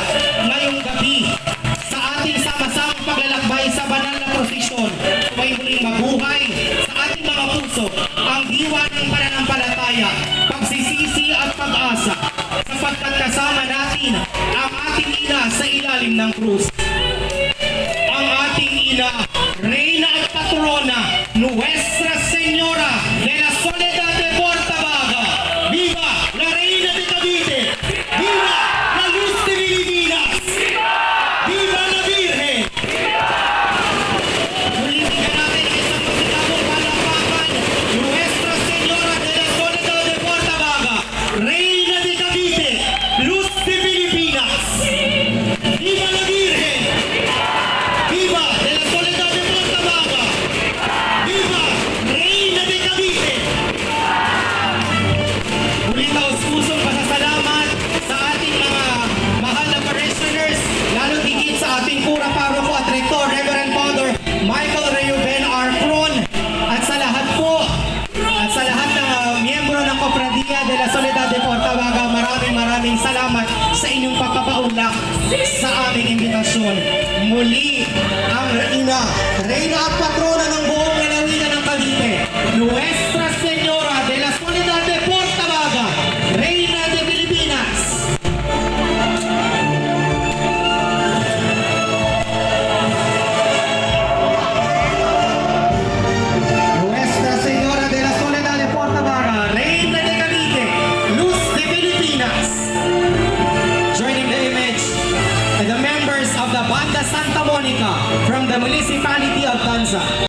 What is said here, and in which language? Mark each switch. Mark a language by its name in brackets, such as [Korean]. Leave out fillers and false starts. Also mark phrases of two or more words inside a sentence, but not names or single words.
[Filipino] Ngayong gabi, sa ating sama-samang paglalakbay sa banal na prosesyon, may muling mabuhay sa ating mga puso ang diwa ng pananampalataya, pagsisisi at pag-asa, sapagkat kasama natin ang ating ina sa ilalim ng krus. Ang ating ina, reyna at patrona, Nuestra Señora de la Soledad de Portabaga. [Spanish] Viva la Reina de Cavite! Viva la Luz de Filipinas! Viva la Virgen! [Filipino] Ulitin natin ang isang masigabong palakpakan, [Spanish] Nuestra Señora de la Soledad de Portabaga, Reina de Cavite, Luz de Filipinas! Viva la Virgen! Viva de la Soledad de Portabaga! Viva Reina de Cavite! [Filipino] Ulit taos-pusong pasasalamat sa ating mga mahal na parishioners, lalo higit sa ating pura paroko at rektor, Reverend Father Michael Reuben R. Cron, at sa lahat po, at sa lahat ng miyembro ng Cofradia de la Soledad de Portabaga, maraming salamat sa inyong pagpapaunlak sa aming imbitasyon. Muli, ang ina, reyna at patrona ng buong lalawigan ng Cavite, [Spanish] Nuestra Señora de la Soledad de Portabaga, Reina de Filipinas. Nuestra Señora de la Soledad de Portabaga, Reina de Cavite, Luz de Filipinas. [English] Joining the image are the members of the Banda Santa Monica from the municipality of Tanza.